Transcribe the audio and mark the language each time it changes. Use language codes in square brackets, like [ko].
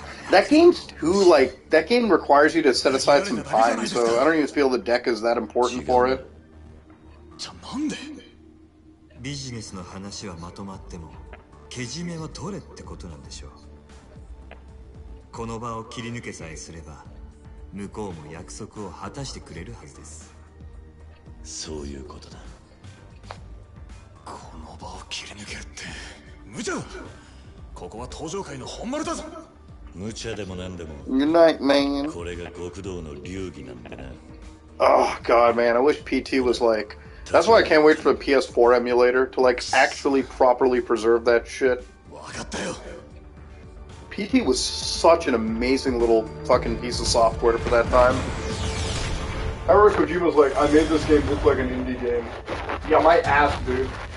[en] That game's too, like, that game requires you to set aside some time, so I don't even feel the deck is that important for it. [ja] ビジネスの話はまとまってもけじめは取れってことなんでしょう。この場を切り抜けさえすれば向こうも約束を果たしてくれるはずです。そういうことだ。この場を切り抜けるって無茶だ。ここは登場界の本丸だぞ。無茶でもなんでも。 [en] Good night, man. [ja] これが極道の流儀なんでな。 [en] Oh god, man, I wish PT was like... That's why I can't wait for the PS4 emulator to, like, actually properly preserve that shit. PT was such an amazing little fucking piece of software for that time. I remember Kojima's like, I made this game look like an indie game. Yeah, my ass, dude.